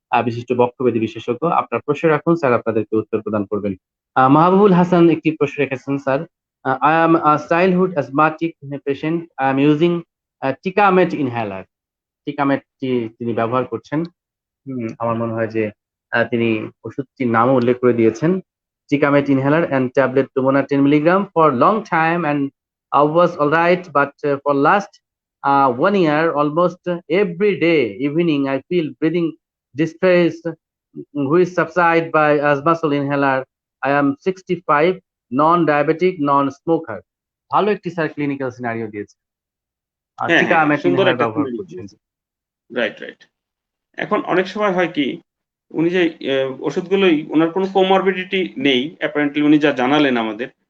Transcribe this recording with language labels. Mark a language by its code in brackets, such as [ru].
[bn] বিশিষ্ট বক্ষব্যাধি বিশেষজ্ঞ। আপনার প্রশ্ন রাখুন, স্যার আপনাদেরকে উত্তর প্রদান করবেন। মাহবুবুল হাসান একটি প্রশ্ন রেখেছেন sir. [en] I am a childhood asthmatic patient. I am using Ticamet inhaler. Ticamet [bn] তিনি ব্যবহার করছেন। আমার মনে হয় যে তিনি ওষুধটির নামও উল্লেখ করে দিয়েছেন। [en] Ticamet inhaler and tablet Lumona 10 milligram for long time, and I was all right, but for last 1 year, almost every day evening, I feel breathing distress, which subside by asthmasol inhaler. I am 65, non-diabetic, non-smoker. [bn] ভালো একটি sir clinical scenario দিয়েছে। হ্যাঁ হ্যাঁ, টিকামেট সুন্দর inhaler একটা ব্যবহার করছেন। [en] Right right. [bn] এখন অনেক সময় হয় কি, উনি যে ওষুধগুলোই, ওনার কোনো কোমরবিডিটি নেই অ্যাপারেন্টলি, উনি যা জানালেন আমাদের।